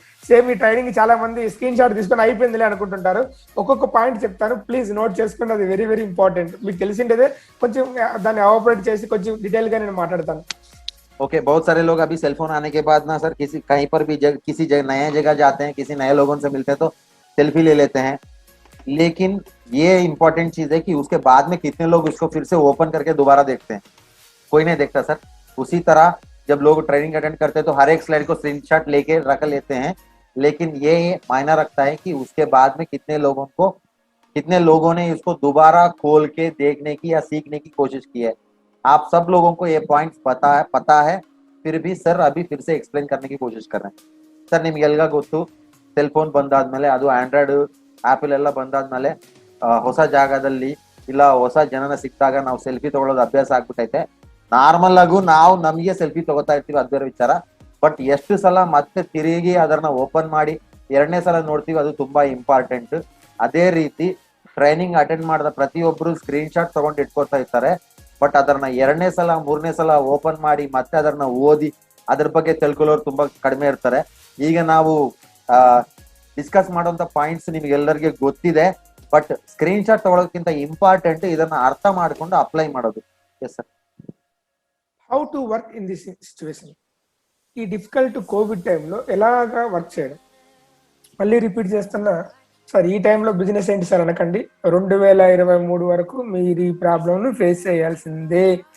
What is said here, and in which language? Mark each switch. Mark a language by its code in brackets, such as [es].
[te] Same ఈ training చాలా మంది స్క్రీన్ షాట్ తీసుకొని అయిపోయిందిలే అనుకుంటుంటారు. ఒక్కొక్క పాయింట్ చెప్తాను, ప్లీజ్ నోట్ చేసుకుని, అది వెరీ వెరీ ఇంపార్టెంట్. మీకు తెలిసిండేదే, కొంచెం దాన్ని ఆపరేట్ చేసి కొంచెం డీటెయిల్ గా నేను మాట్లాడతాను. [hi] ओके बहुत सारे लोग अभी सेलफोन आने के बाद ना सर किसी कहीं पर भी किसी नए जगह जाते हैं, किसी नए लोगों से मिलते हैं तो सेल्फी ले लेते हैं. लेकिन ये इंपॉर्टेंट चीज है कि उसके बाद में कितने लोग उसको फिर से ओपन करके दोबारा देखते हैं. कोई नहीं देखता सर. उसी तरह जब लोग ट्रेनिंग अटेंड करते हैं तो हर एक स्लाइड को स्क्रीनशॉट लेके रख लेते हैं, लेकिन ये मायना रखता है कि उसके बाद में कितने लोगों ने इसको दोबारा खोल के देखने की या सीखने की कोशिश की है. आप सब लोगों को ये पॉइंट्स पता है, फिर भी सर अभी फिर से एक्सप्लेन करने की कोशिश कर रहे हैं. [kn] ಸರ್ ನಿಮ್ಗೆಲ್ಲ ಗೊತ್ತು, ಸೆಲ್ ಫೋನ್ ಬಂದಾದ್ಮೇಲೆ, ಅದು ಆಂಡ್ರಾಯ್ಡ್ ಆಪಲ್ ಎಲ್ಲ ಬಂದಾದ್ಮೇಲೆ ಹೊಸ ಜಾಗದಲ್ಲಿ ಇಲ್ಲ ಹೊಸ ಜನನ ಸಿಕ್ಕಿದಾಗ ನಾವು ಸೆಲ್ಫಿ ತಗೊಳ್ಳೋದು ಅಭ್ಯಾಸ ಆಗ್ಬಿಟ್ಟೈತೆ. ನಾರ್ಮಲ್ ಆಗು ನಾವು ನಮಗೆ ಸೆಲ್ಫಿ ತಗೋತಾ ಇರ್ತೀವಿ, ಅದು ಬೇರೆ ವಿಚಾರ. ಬಟ್ ಎಷ್ಟು ಸಲ ಮತ್ತೆ ತಿರುಗಿ ಅದನ್ನ ಓಪನ್ ಮಾಡಿ 2ನೇ ಸಲ ನೋಡ್ತೀವಿ, ಅದು ತುಂಬಾ ಇಂಪಾರ್ಟೆಂಟ್. ಅದೇ ರೀತಿ ಟ್ರೈನಿಂಗ್ ಅಟೆಂಡ್ ಮಾಡಿದ ಪ್ರತಿಯೊಬ್ಬರು ಸ್ಕ್ರೀನ್ ಶಾಟ್ ತಗೊಂಡು ಇಟ್ಕೊತಾ ಇರ್ತಾರೆ. ಬಟ್ ಅದನ್ನ 2ನೇ ಸಲ 3ನೇ ಸಲ ಓಪನ್ ಮಾಡಿ ಮತ್ತೆ ಅದನ್ನ ಓದಿ ಅದ್ರ ಬಗ್ಗೆ ತಿಳ್ಕೊಳ್ಳೋರು ತುಂಬಾ ಕಡಿಮೆ ಇರ್ತಾರೆ. ಈಗ ನಾವು ಡಿಸ್ಕಸ್ ಮಾಡುವಂತ ಪಾಯಿಂಟ್ಸ್ ನಿಮ್ಗೆಲ್ಲರಿಗೆ ಗೊತ್ತಿದೆ, ಬಟ್ ಸ್ಕ್ರೀನ್ ಶಾಟ್ ತಗೊಳ್ಳೋದಕ್ಕಿಂತ ಇಂಪಾರ್ಟೆಂಟ್ ಇದನ್ನ ಅರ್ಥ ಮಾಡ್ಕೊಂಡು ಅಪ್ಲೈ ಮಾಡೋದು. [en] Yes sir. How to work in this situation, [te] ఈ డిఫికల్ట్ కోవిడ్ టైంలో ఎలాగా వర్క్ చేయడం. మళ్ళీ రిపీట్ చేస్తున్నా సార్, ఈ టైంలో బిజినెస్ ఏంటి సార్ అనకండి. 2023 వరకు మీరు ఈ ప్రాబ్లమ్ను ఫేస్ చేయాల్సిందే.